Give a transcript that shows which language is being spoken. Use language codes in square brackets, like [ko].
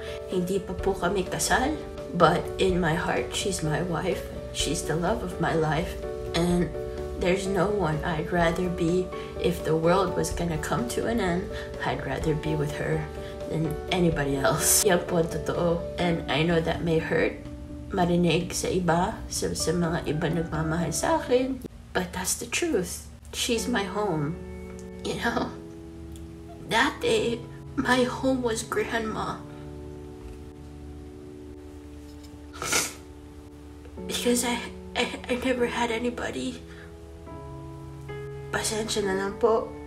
[tl] Hindi pa po kami kasal, [en] but in my heart, she's my wife. She's the love of my life. And there's no one I'd rather be. If the world was gonna come to an end, I'd rather be with her than anybody else. [tl] Yan po ang totoo. [en] And I know that may hurt [tl] marinig sa iba, sa mga iba nagmamahal sa akin. [en] But that's the truth. She's my home. You know, that day, my home was grandma. Because I never had anybody. [tl] Pasensya na lang po.